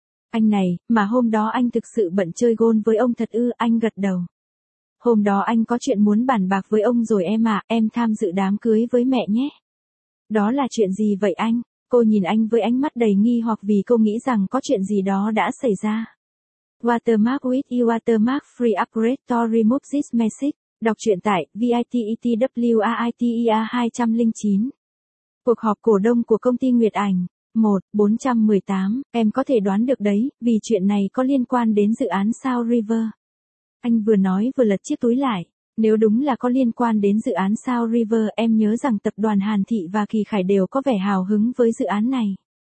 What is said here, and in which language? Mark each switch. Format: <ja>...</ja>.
<vi>Anh này, mà hôm đó anh thực sự bận chơi golf với ông thật ư, anh gật đầu. Hôm đó anh có chuyện muốn bàn bạc với ông rồi em ạ, em tham dự đám cưới với mẹ nhé. Đó là chuyện gì vậy anh? Cô nhìn anh với ánh mắt đầy nghi hoặc vì cô nghĩ rằng có chuyện gì đó đã xảy ra.</vi> <en>Watermark with Watermark Free Upgrade to Remove This Message.</en> <vi>Đọc truyện tại VITETWAITER209. Cuộc họp cổ đông của công ty Nguyệt Ảnh. 1/418, em có thể đoán được đấy, vì chuyện này có liên quan đến dự án Sao River. Anh vừa nói vừa lật chiếc túi lại. Nếu đúng là có liên quan đến dự án Sao River, em nhớ rằng tập đoàn Hàn Thị và Kỳ Khải đều có vẻ hào hứng với dự án này.</vi>